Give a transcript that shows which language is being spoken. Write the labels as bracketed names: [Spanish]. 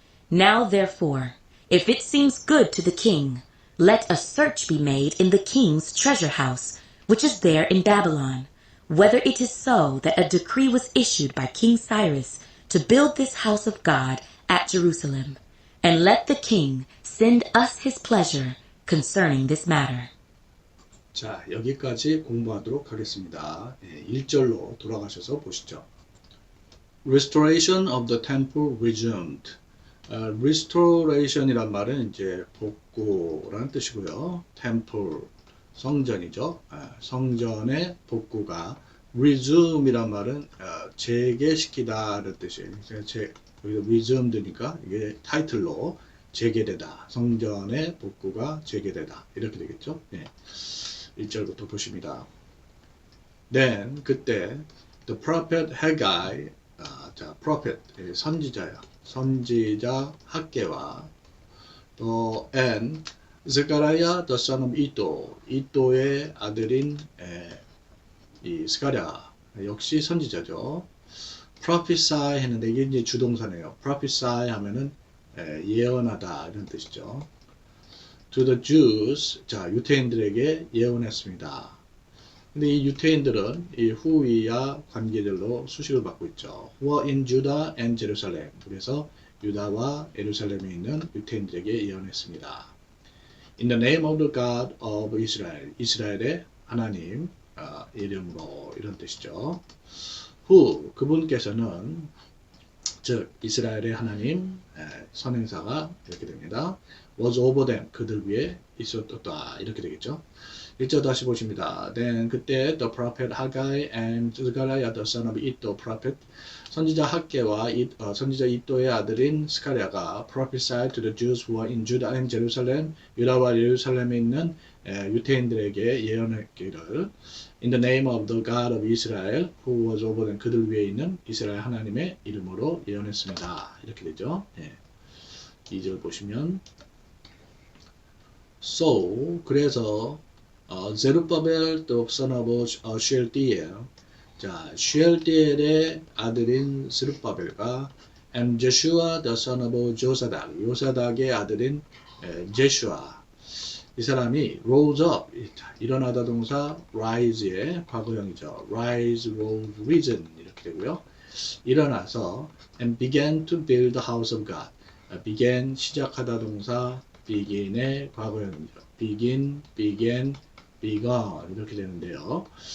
[English] Now therefore, if it seems good to the king, let a search be made in the king's treasure house, which is there in Babylon, whether it is so that a decree was issued by King Cyrus to build this house of God at Jerusalem. And let the king send us his pleasure concerning this matter. [Korean] 자, 여기까지 공부하도록 하겠습니다. 1절로 돌아가셔서 보시죠. [English] Restoration of the temple resumed. [Korean] restoration이란 말은 이제 복구라는 뜻이고요. temple, 성전이죠. 성전의 복구가 resume이란 말은 재개시키다라는 뜻이에요. 여기서 resumed니까 이게 타이틀로 재개되다. 성전의 복구가 재개되다. 이렇게 되겠죠. 1절부터 보십니다. [English] Then [Korean] 그때 [English] the prophet Haggai, 자, prophet [Korean] 선지자야. 선지자 학계와 또 [English] and Zechariah the son of Iddo, [Korean] 이도의 아들인 이 스가랴 역시 선지자죠. prophesy 했는데 이게 이제 주동사네요. prophesy 하면은 예언하다 이런 뜻이죠. [English] to the Jews, [Korean] 자, 유태인들에게 예언했습니다. 근데 이 유태인들은 이 후위와 관계절로 수식을 받고 있죠. [English] who are in Judah and Jerusalem. [Korean] 그래서 유다와 예루살렘에 있는 유태인들에게 예언했습니다. [English] In the name of the God of Israel. [Korean] 이스라엘의 하나님 이름으로 이런 뜻이죠. who 그분께서는 즉 이스라엘의 하나님 선행사가 이렇게 됩니다. [English] was over them [Korean] 그들 위에 있었다 이렇게 되겠죠. 1절 다시 보십니다. [English] Then 그때 the prophet Haggai and Zechariah the son of Iddo prophet [Korean] 선지자 학계와 선지자 이도의 아들인 스가랴가 prophesied to the Jews who are in Judah and Jerusalem 유다와 예루살렘에 있는 유태인들에게 예언했기를 [English] In the name of the God of Israel who was over them [Korean] 그들 위에 있는 이스라엘 하나님의 이름으로 예언했습니다. 이렇게 되죠. 2절 보시면 So 그래서 제루바벨 [English] the son of Shealtiel [Korean] 자 쉐알티엘의 아들인 스룹바벨과 [English] and Joshua the son of Josadak [Korean] 요사닥의 아들인 제슈아 이 사람이 [English] rose up [Korean] 일어나다 동사 rise의 과거형이죠. [English] rise, rose, risen [Korean] 이렇게 되고요. 일어나서 [English] and began to build the house of God began [Korean] 시작하다 동사 begin의 과거형이죠. [English] begin, began, begun 이렇게 되는데요.